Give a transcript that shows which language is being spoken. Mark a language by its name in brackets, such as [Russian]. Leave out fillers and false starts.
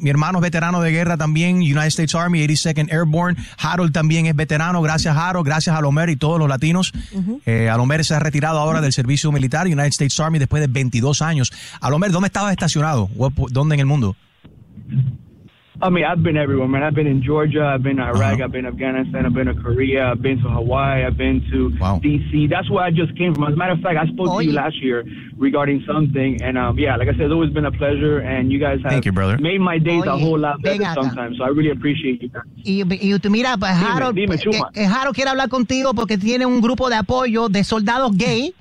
[Spanish] Mi hermano es veterano de guerra también, [English] United States Army, 82nd Airborne. [Spanish] Harold también es veterano. Gracias, Harold. Gracias, Alomer y todos los latinos. Uh-huh. Alomer se ha retirado ahora del servicio militar, [English] United States Army, [Spanish] después de 22 años. Alomer, ¿dónde estaba estacionado? ¿Dónde en el mundo? [English] I mean, I've been everywhere, man. I've been in Georgia, I've been in Iraq, uh-huh. I've been in Afghanistan, I've been in Korea, I've been to Hawaii, I've been to D.C. That's where I just came from. As a matter of fact, I spoke to you last year regarding something. And like I said, it's always been a pleasure. And you guys have made my days a whole lot better sometimes. So I really appreciate you guys. [Spanish] Y mira, pues, Harold, dime, Harold quiere hablar contigo porque tiene un grupo de apoyo de soldados gay.